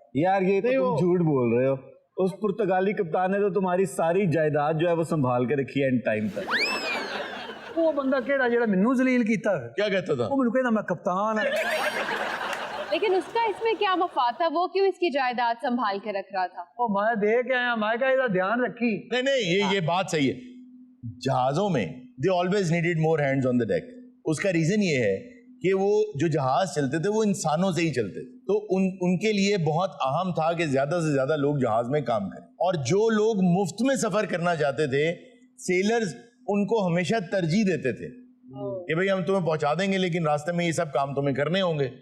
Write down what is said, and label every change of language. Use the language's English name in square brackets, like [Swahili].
[Hindi] यार ये तो तुम झूठ बोल रहे हो। उस पुर्तगाली कप्तान ने तो तुम्हारी सारी जायदाद जो है वो संभाल के रखी है एंड टाइम तक। [Punjabi] ਉਹ ਬੰਦਾ ਕਿਹੜਾ ਜਿਹੜਾ ਮੈਨੂੰ ਜ਼ਲੀਲ ਕੀਤਾ ਹੈ? [Hindi] क्या कहता था? [Punjabi] ਉਹ ਮੈਨੂੰ ਕਹਿੰਦਾ ਮੈਂ ਕਪਤਾਨ ਹਾਂ। [Hindi] लेकिन उसका इसमें क्या मफाद था? वो क्यों इसकी जायदाद संभाल के रख रहा था? [Punjabi] ਉਹ ਮੈਂ ਦੇ ਕੇ ਆਇਆ, ਮੈਂ ਕਿਹਾ ਇਹਦਾ ध्यान रखी। [Hindi] नहीं नहीं, ये बात सही है। जहाजों में [English] They always needed more hands on the deck. [Hindi] उसका रीजन ये है कि वो जो जहाज चलते थे वो इंसानों से ही चलते थे, तो उनके लिए बहुत अहम था कि ज्यादा से ज्यादा लोग जहाज में काम करें। और जो लोग मुफ्त में सफर करना चाहते थे, सेलर्स उनको हमेशा तरजीह देते थे कि भाई हम तुम्हें पहुंचा देंगे, लेकिन रास्ते में ये सब काम तुम्हें करने होंगे।